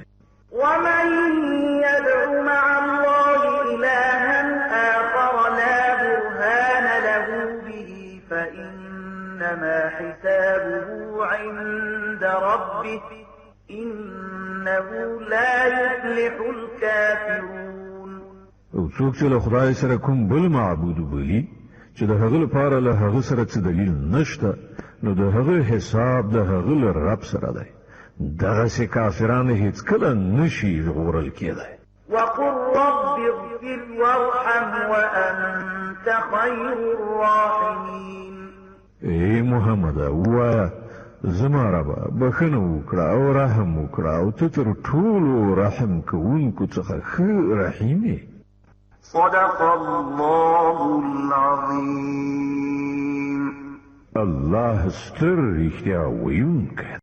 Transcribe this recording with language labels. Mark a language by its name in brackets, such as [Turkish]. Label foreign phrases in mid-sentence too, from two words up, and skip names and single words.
[Arabic] ومن يدعو مع الله إلها آخر لا برهان له به فإنما حسابه عند ربه إنه لا يفلح الكافرون. [Pashto] او څوک چې له خدای سره کوم بل معبود بولي چې د هغه لپاره له هغه سره څه دلیل نشته، نو د هغه حساب د هغه له رب سره دی. دغسې کافران هېڅکله نشي ژغورل کېدی. [Arabic] وقل رب اغفر وارحم وأنت خير الراحمين. [Pashto] ای محمده ووایه زما ربه بخښنه وکړه او رحم وکړه او ته تر ټولو رحم کوونکو څخه ښه رحیم یې. [Arabic] صدق الله العظيم. [Pashto] الله ستر رښتیا ویونکی